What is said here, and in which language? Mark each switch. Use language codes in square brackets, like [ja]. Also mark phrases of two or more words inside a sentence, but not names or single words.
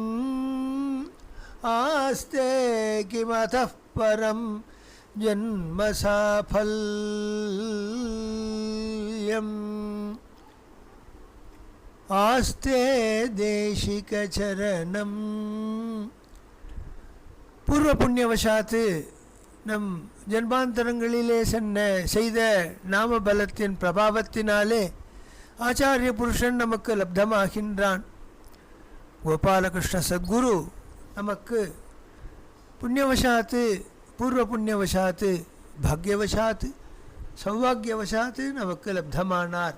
[sa] आस्ते किमतः परं जन्म साफल्यम् आस्ते देशिक चरणम् पूर्व पुण्यवशात् [ta] நம் ஜன்மாந்தரங்களிலே செய்த நாம பலத்தின் பிரபாவத்தினாலே ஆச்சாரிய புருஷன் நமக்கு லப்தமாகின்றான். கோபாலகிருஷ்ண சத்குரு நமக்கு புண்ணியவசாத்து பூர்வ புண்ணியவசாத்து பாக்யவசாத்து சௌபாகியவசாத்து நமக்கு லப்தமானார்.